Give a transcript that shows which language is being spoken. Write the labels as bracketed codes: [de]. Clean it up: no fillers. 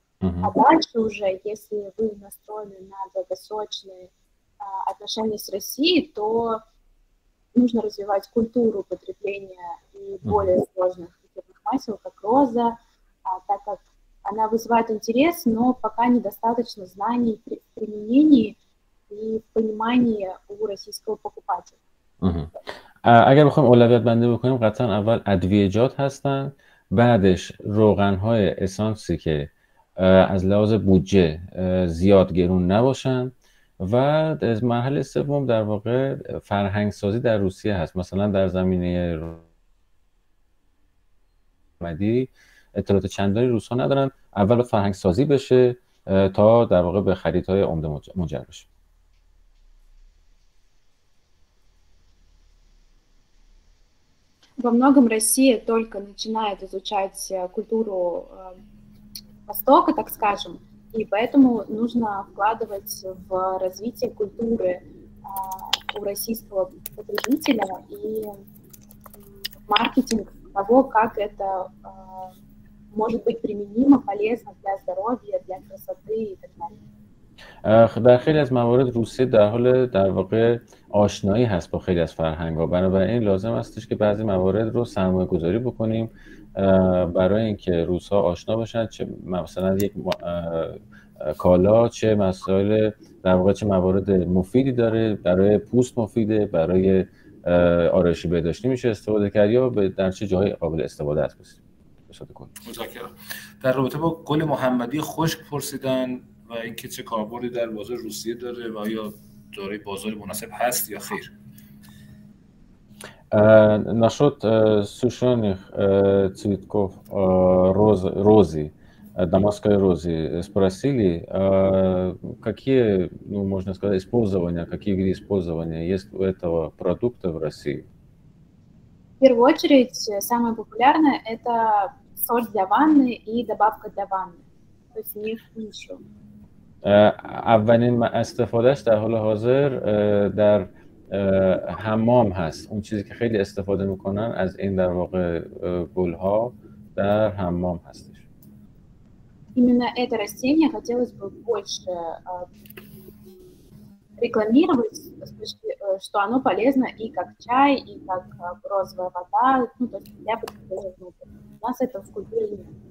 [ru] А дальше уже, если вы настроены на долгосрочные отношения с Россией, то нужно развивать культуру потребления и более сложных эфирных масел, как роза, так как она вызывает интерес, но пока недостаточно знаний в применении, и в понимании у российского покупателя. [fa] اگر بخوایم اولویت بندی بکنیم قطعا اول ادویه‌جات هستن، بعدش روغن‌های اسانسی که از لحاظ بودجه زیاد گرون نباشن و از مرحله سوم در واقع فرهنگ سازی در روسیه هست. مثلا در زمینه مدی اطلاعات چندانی روس‌ها ندارن، اول فرهنگ سازی بشه تا در واقع به خریدهای عمده منجر بشه. [ru] Во многом Россия только начинает изучать культуру Востока, так скажем, и поэтому нужно вкладывать в развитие культуры у российского потребителя и маркетинг того, как это может быть применимо, полезно для здоровья, для красоты и так далее. [fa] در خیلی از موارد روسیه در حال در واقع آشنایی هست با خیلی از فرهنگ‌ها، بنابراین لازم استش که بعضی موارد رو سرمایه گذاری بکنیم برای اینکه روس‌ها آشنا بشن، چه مثلا یک کالا چه مسائل در واقع چه موارد مفیدی داره، برای پوست مفیده، برای آرایشی بهداشتی میشه استفاده کرد یا در چه جای قابل استفاده است. متشکرم. در رابطه با گل محمدی خشک پرسیدن و اینکه چه کاربردی در بازار روسیه داره و آیا دارای بازار مناسب هست یا خیر. [ru] Насчет сушеных цветков розы, дамасской розы спросили, какие, ну, можно сказать, использования, какие виды использования есть у этого продукта в России? В первую очередь, самое популярное – это соль для ванны и добавка для ванны, то есть не еще. [fa] اولین استفادهش در حال حاضر در حمام هست. اون چیزی که خیلی استفاده میکنن از این در واقع گلها در حمام هستش. [ru] Именно это растение хотелось бы больше рекламировать, что оно полезно и как чай, и как розовая вода, ну, то есть для потребления внутрь. У нас этого в культуре нет.